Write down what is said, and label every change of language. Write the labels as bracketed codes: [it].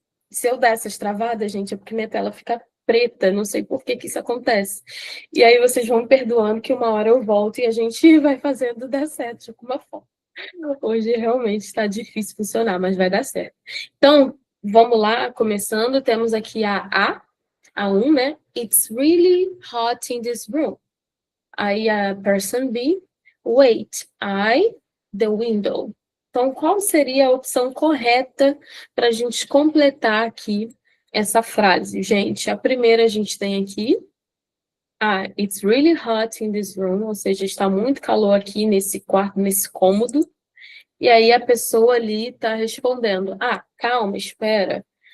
[pt] Se eu der essas travadas, gente, é porque minha tela fica preta, não sei por que que isso acontece. E aí vocês vão me perdoando que uma hora eu volto e a gente vai fazendo dar certo de alguma forma. Hoje realmente está difícil funcionar, mas vai dar certo. Então, vamos lá, começando, temos aqui a 1, né? [en] It's really hot in this room. Aí a person B, wait, the window. [pt] Então, qual seria a opção correta para a gente completar aqui essa frase, gente? A primeira a gente tem aqui, [en] it's really hot in this room, [pt] ou seja, está muito calor aqui nesse quarto, nesse cômodo. E aí a pessoa ali está respondendo, calma, espera.